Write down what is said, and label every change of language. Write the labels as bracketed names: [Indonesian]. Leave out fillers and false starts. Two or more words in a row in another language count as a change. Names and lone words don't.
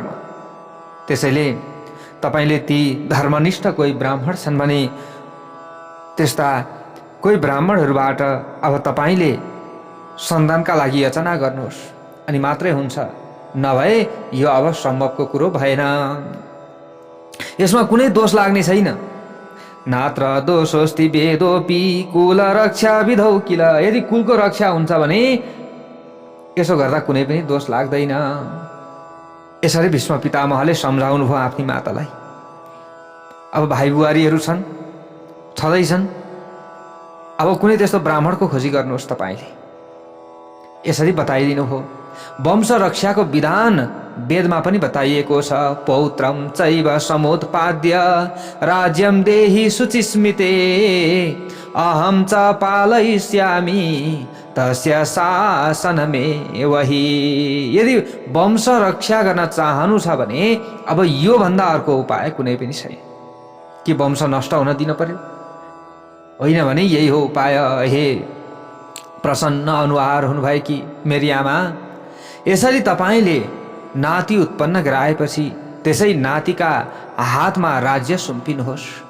[Nepali] त्यसैले तपाईँले ती धर्मनिष्ठ कोही ब्राह्मण छन् भने त्यस्ता कोही ब्राह्मणहरूबाट अब तपाईँले सन्तानका लागि याचना गर्नुहोस् अनि मात्रै हुन्छ। नभए यो अब सम्भवको कुरो भएन। यसमा कुनै दोष लाग्ने छैन। [Sanskrit] नात्र दोषोस्ति वेदोपि कुल रक्षा विधौ किल। [Nepali] यदि कुलको रक्षा हुन्छ भने यसो गर्दा कुनै पनि दोष लाग्दैन। यसरी भीष्म पितामहले सम्झाउनु भयो आफ्नी मातालाई। अब भाइ बुहारीहरू छन्, छँदैछन्। अब कुनै त्यस्तो ब्राह्मणको खोजी गर्नुहोस् तपाईँले। यसरी बताइदिनु हो। वंश रक्षाको विधान वेदमा पनि बताइएको छ। [Sanskrit] पौत्रम चैव समुत्पाद्य राज्यम देहि शुचिस्मिते अहम च पालयिष्यामि तस्य शासनमे वही। [Nepali] यदि वंश रक्षा गर्न चाहनु छ भने अब यो भन्दा अर्को उपाय कुनै पनि छैन कि वंश नष्ट हुन दिन पर्यो, होइन भने यही हो उपाय। हे प्रसन्न अनुहार हुनुभएकी मेरी आमा, यसरी तपाईँले नाति उत्पन्न गराएपछि त्यसै नातिका हातमा राज्य सुम्पिनुहोस्।